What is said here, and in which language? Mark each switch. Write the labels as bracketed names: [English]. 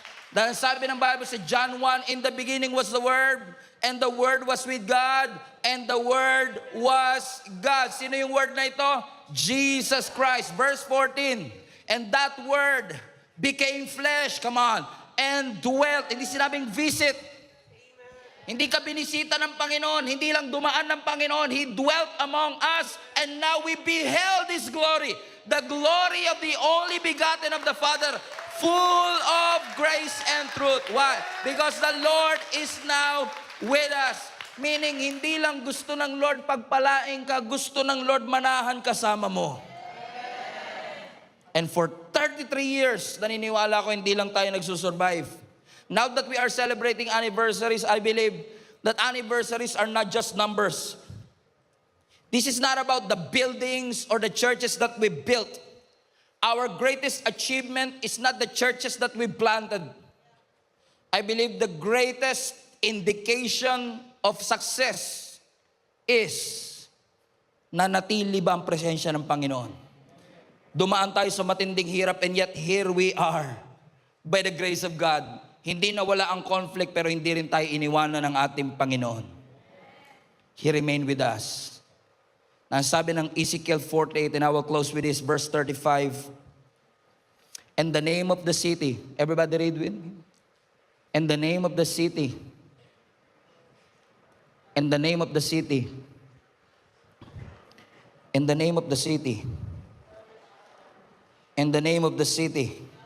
[Filipino] Dahil sabi ng Bible sa John 1, [English] in the beginning was the Word, and the Word was with God, and the Word was God. [Filipino] Sino yung Word na ito? [English] Jesus Christ. Verse 14, and that Word became flesh, come on, and dwelt. [Filipino] Hindi sinabing visit. Hindi ka binisita ng Panginoon, hindi lang dumaan ng Panginoon. [English] He dwelt among us, and now we beheld His glory, the glory of the only begotten of the Father, full of grace and truth. Why? Because the Lord is now with us. Meaning, [Filipino] hindi lang gusto ng Lord pagpalain ka, gusto ng Lord manahan kasama mo. [English] And for 33 years, [Filipino] naniniwala ko hindi lang tayo nagsusurvive. [English] Now that we are celebrating anniversaries, I believe that anniversaries are not just numbers. This is not about the buildings or the churches that we built. Our greatest achievement is not the churches that we planted. I believe the greatest indication of success is [Filipino] nanatili ba ang presensya ng Panginoon. Dumaan tayo sa matinding hirap, [English] and yet here we are by the grace of God. [Filipino] Hindi nawala ang conflict, pero hindi rin tayo iniwanan ng ating Panginoon. [English] He remained with us. [Filipino] Ang sabi ng Ezekiel 48, [English] and I will close with this, verse 35. And the name of the city, everybody read with me. And the name of the city, and the name of the city, and the name of the city, and the name of the city.